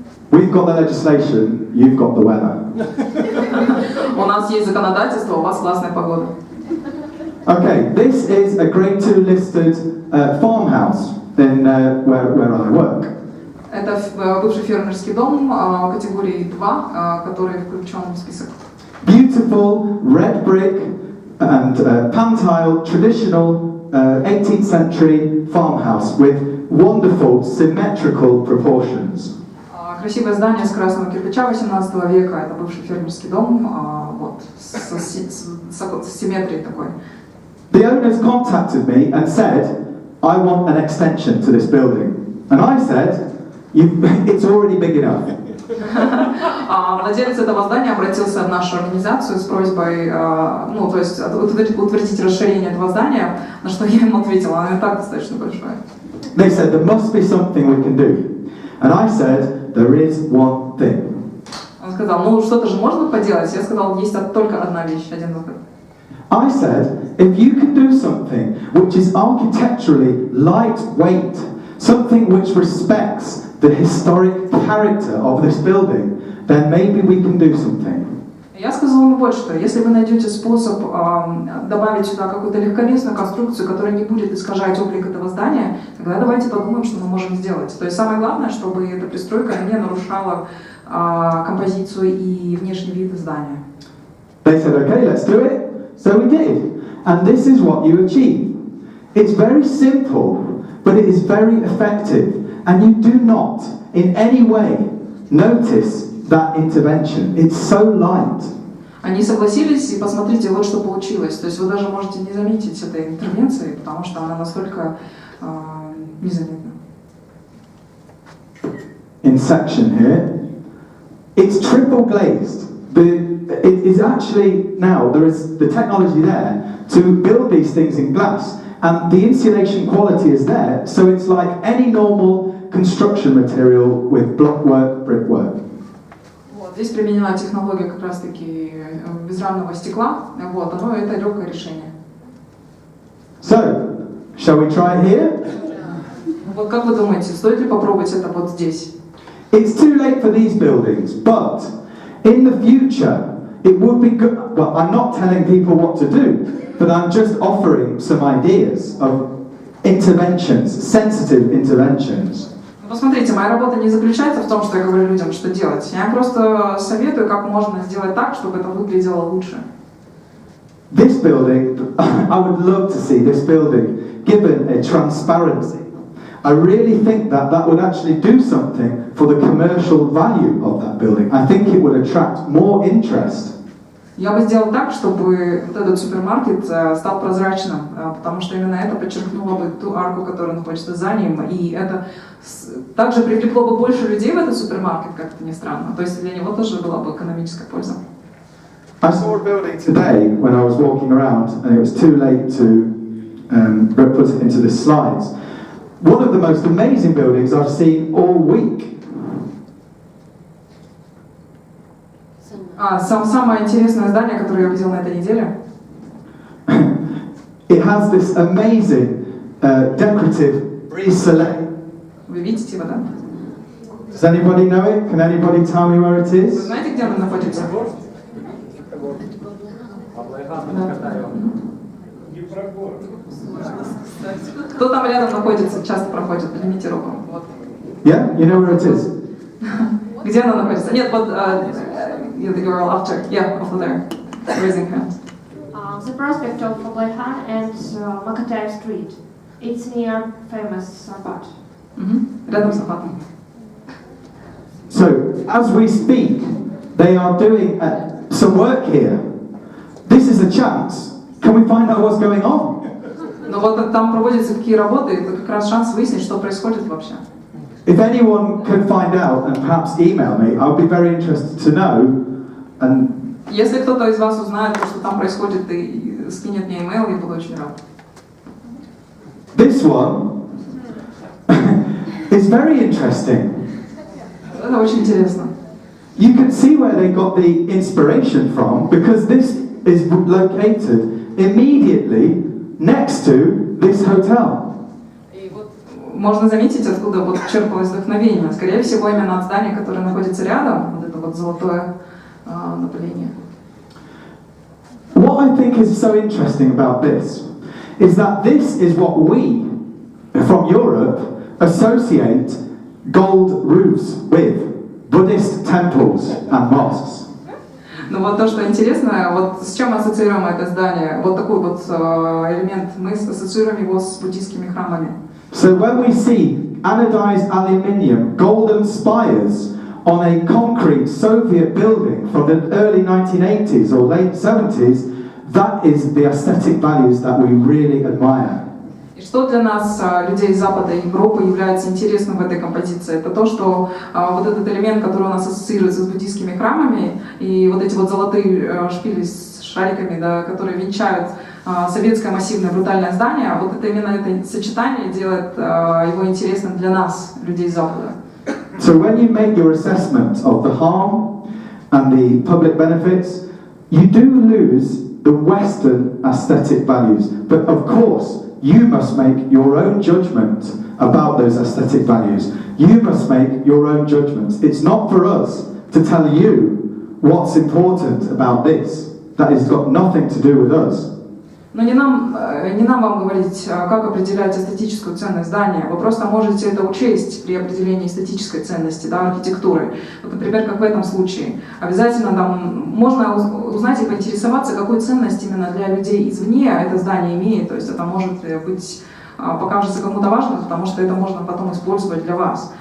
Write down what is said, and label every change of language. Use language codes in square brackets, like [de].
[en] We've got the legislation, you've got the weather. [ru] У нас есть законодательство, у вас классная погода. [en] Okay, this is a Grade 2 listed farmhouse in where I work. [ru] Это бывший фермерский дом категории 2, который включен в список. [en] Beautiful red brick and pan-tile traditional 18th century farmhouse with wonderful symmetrical proportions. [ru] Красивое здание с красного кирпича 18 века. Это бывший фермерский дом, вот, с симметрией такой. [en] The owners contacted me and said, I want an extension to this building. And I said, it's already big enough. [ru] Владелец этого здания обратился в нашу организацию с просьбой, то есть утвердить расширение этого здания, на что я ему ответила, оно и так достаточно большое. [en] They said, there must be something we can do. And I said, there is one thing. [ru] Он сказал, что-то же можно поделать. Я сказал, есть только одна вещь, один выход. [en] I said, if you can do something which is architecturally lightweight, something which respects the historic character of this building, then maybe we can do something. [ru] Я сказал ему вот что, если вы найдете способ добавить сюда какую-то легковесную конструкцию, которая не будет искажать облик этого здания, тогда давайте подумаем, что мы можем сделать. То есть самое главное, чтобы эта пристройка не нарушала композицию и внешний вид здания. [en] They said, okay, let's do it. So we did. And this is what you achieve. It's very simple, but it is very effective. And you do not, in any way, notice that intervention. It's so light. [ru] Они согласились, и посмотрите, вот что получилось. То есть вы даже можете не заметить этой интервенции, потому что она настолько незаметна. [en] In section here, it's triple glazed. It is actually now, there is the technology there to build these things in glass, and the insulation quality is there, so it's like any normal construction material with blockwork, brickwork. [ru] Вот, здесь применена технология как раз-таки безрамного стекла, вот, это легкое решение. [en] So, shall we try it here? [ru] Вот как вы думаете, стоит ли попробовать это вот здесь? [en] It's too late for these buildings, but in the future, it would be good. Well, I'm not telling people what to do, but I'm just offering some ideas of interventions, sensitive interventions. [ru] Посмотрите, моя работа не заключается в том, что я говорю людям, что делать. Я просто советую, как можно сделать так, чтобы это выглядело лучше. [en] This building, I would love to see this building given a transparency. I really think that that would actually do something for the commercial value of that building. I think it would attract more interest. [ru] Я бы сделал так, чтобы вот этот супермаркет стал прозрачным, потому что именно это подчеркнуло бы ту арку, которая находится за ним, и это также привлекло бы больше людей в этот супермаркет, как это ни странно. То есть для него тоже была бы экономическая польза. [en] I saw a building today when I was walking around, and it was too late to put it into the slides. One of the most amazing buildings I've seen all week. [ru] Самое интересное здание, которое я видел на этой неделе. [en] It has this amazing decorative brise-soleil. [ru] Вы видите его, да? [en] Does anybody know it? Can anybody tell me where it [ru] Вы [en] is? [ru] знаете, где оно находится? Кто там рядом находится, часто проходит, поднимите руку. Вот. [en] Yeah, you know where it is? [ru] Где оно находится? Нет, вот [en] the girl after, yeah, over there, raising hand. The prospect of Oblayhan and Makataev Street. It's near famous Arbat. [ru] Mm-hmm. рядом с Арбатом. [en] So, as we speak, they are doing some work here. This is a chance. Can we find out what's going on? [ru] Но вот там проводятся такие работы, это как раз шанс выяснить, что происходит вообще. [en] If anyone can find out and perhaps email me, I would be very interested to know. And [ru] если кто-то из вас узнает, что там происходит, и скинет мне email, я буду очень рад. [en] This one is very interesting. [ru] Это очень интересно. [en] You can see where they got the inspiration from, because this is located immediately next to this hotel. [ru] И вот можно заметить, откуда вот черпалось вдохновение. Скорее всего, именно от здания, которое находится рядом, вот это вот золотое направление. [en] What I think is so interesting about this is that this is what we, from Europe, associate gold roofs with. Buddhist temples and mosques. [ru] Ну вот то, что интересно, вот с чем мы ассоциируем это здание, вот такой вот элемент, мы ассоциируем его с буддийскими храмами. [en] So when we see anodized aluminium golden spires on a concrete Soviet building from the early 1980s or late 70s, that is the aesthetic values that we really admire. [ru] И что для нас, людей Запада и Европы, является интересным в этой композиции, это то, что вот этот элемент, который у нас ассоциируется с буддийскими храмами, и вот эти вот золотые шпили с шариками, да, которые венчают советское массивное брутальное здание, вот это именно это сочетание делает его интересным для нас, людей Запада. [en] So when you make your assessment of the harm and the public benefits, you do lose the Western aesthetic values, but of course you must make your own judgment about those aesthetic values. You must make your own judgments. It's not for us to tell you what's important about this. That has got nothing to do with us. [ru] Но не нам вам говорить, как определять эстетическую ценность здания. Вы просто можете это учесть при определении эстетической ценности, да, архитектуры. Вот, например, как в этом случае. Обязательно там можно узнать и поинтересоваться, какую ценность именно для людей извне это здание имеет. То есть это может быть, покажется кому-то важным, потому что это можно потом использовать для вас.